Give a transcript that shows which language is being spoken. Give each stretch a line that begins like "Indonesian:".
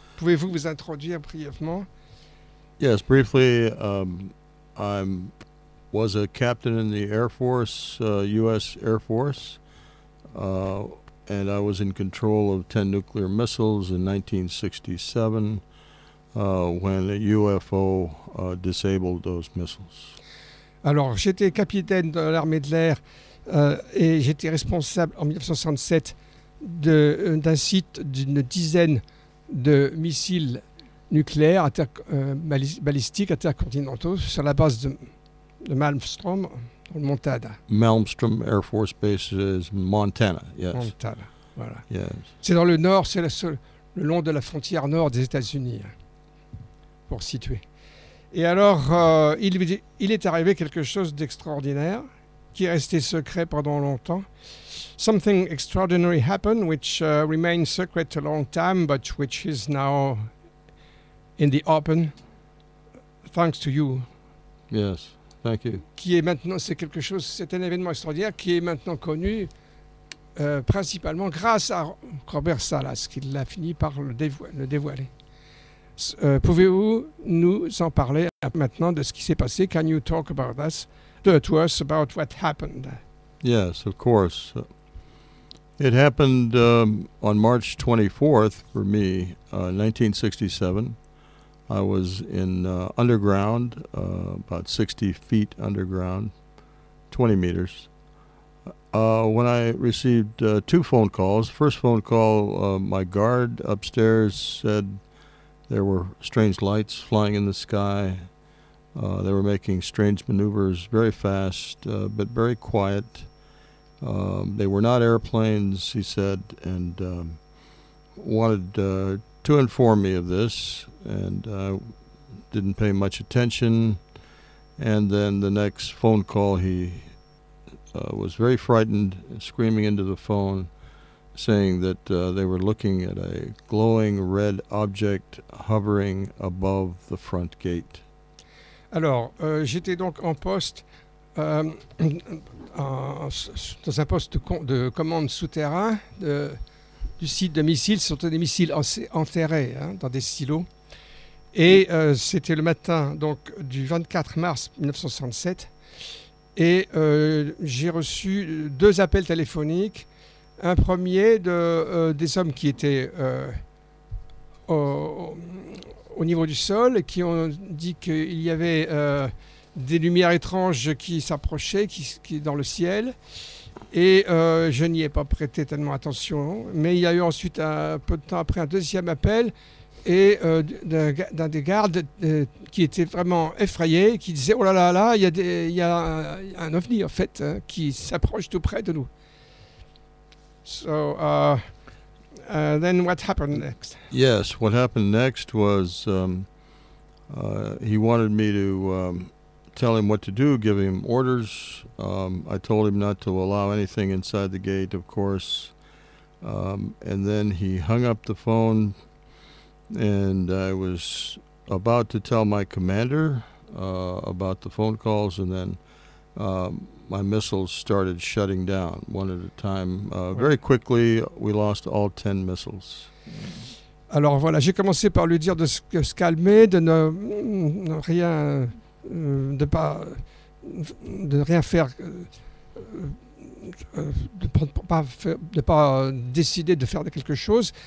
French: Pouvez-vous vous introduire brièvement?
English: Yes, briefly. I was a captain in the Air Force, U.S. Air Force, and I was in control of 10 nuclear missiles in 1967 when a UFO disabled those missiles.
French: Alors, j'étais capitaine de l'armée de l'air et j'étais responsable en 1967 d'un site d'une dizaine de missiles nucléaires balistiques intercontinentaux sur la base de Malmstrom, dans le Montana.
English: Malmstrom Air Force Base is Montana, yes.
French: Montana, voilà.
English: Yes.
French: C'est dans le nord, c'est le long de la frontière nord des États-Unis, pour situer. Et alors, il est arrivé quelque chose d'extraordinaire, qui est resté secret pendant longtemps.
English: Something extraordinary happened, which remained secret a long time, but which is now in the open, thanks to you. Yes, thank you.
French: Qui est maintenant, c'est un événement extraordinaire qui est maintenant connu principalement grâce à Robert Salas, qui l'a fini par le dévoiler. Pouvez-vous nous en parler maintenant de ce qui s'est passé?
English: Can you talk about us, to us about what happened? Yes, of course. It happened on March 24th for me, 1967. I was in underground, about 60 feet underground, 20 meters, when I received two phone calls. First phone call, my guard upstairs said there were strange lights flying in the sky. They were making strange maneuvers very fast, but very quiet. They were not airplanes, he said, and wanted to inform me of this, and I didn't pay much attention. And then the next phone call, he was very frightened, screaming into the phone, saying that they were looking at a glowing red object hovering above the front gate.
French: Alors, j'étais donc en poste, dans un poste de commande souterrain du site de missiles. Ce sont des missiles enterrés dans des silos. Et c'était le matin donc, du 24 mars 1967. Et j'ai reçu deux appels téléphoniques. Un premier des hommes qui étaient au niveau du sol, qui ont dit qu'il y avait des lumières étranges qui s'approchaient qui dans le ciel. Et je n'y ai pas prêté tellement attention. Mais il y a eu ensuite, un peu de temps après, un deuxième appel et d'un des gardes qui était vraiment effrayé, qui disait « Oh là là là, il y a un ovni en fait qui s'approche tout près de nous ». So
English: Then what happened next? Yes, what happened next was he wanted me to tell him what to do, give him orders. I told him not to allow anything inside the gate, of course. And then he hung up the phone, and I was about to tell my commander about the phone calls, and then my missiles started shutting down one at a time. Very quickly, we lost all 10 missiles.
French: Alors voilà, j'ai commencé par lui dire de se calmer, de ne rien, de rien faire, de pas décider de faire quelque chose.